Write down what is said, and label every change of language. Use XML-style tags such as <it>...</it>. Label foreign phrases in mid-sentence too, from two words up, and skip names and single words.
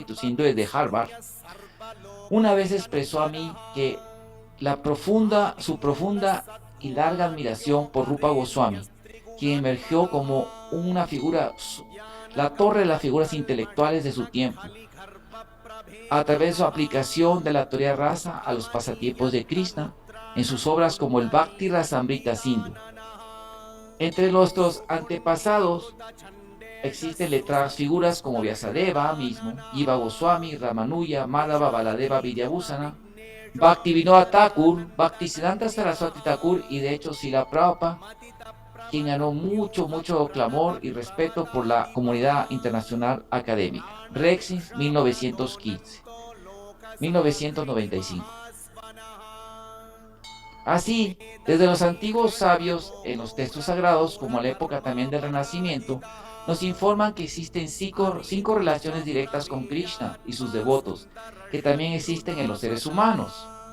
<es>e Hindúes de Harvard, una vez expresó a mí que su profunda y larga admiración por Rupa Goswami, quien emergió como una figura, la torre de las figuras intelectuales de su tiempo, a través de su aplicación de la teoría rasa a los pasatiempos de Krishna en sus obras como el Bhakti Rasamrita Sindhu. Entre nuestros antepasados existen letradas figuras como Vyasadeva mismo, Jiva Goswami, Ramanuja, Madhava, Baladeva, Vidyabhusana, Bhaktivinoda Thakur, Bhaktisiddhanta Saraswati Thakur y de hecho Srila Prabhupada, quien ganó mucho clamor y respeto por la comunidad internacional académica. Rexis, 1995. Así, desde los antiguos sabios en los textos sagrados, como en la época también del Renacimiento, nos informan que existen cinco relaciones directas con Krishna y sus devotos, que también existen en los seres humanos.</es>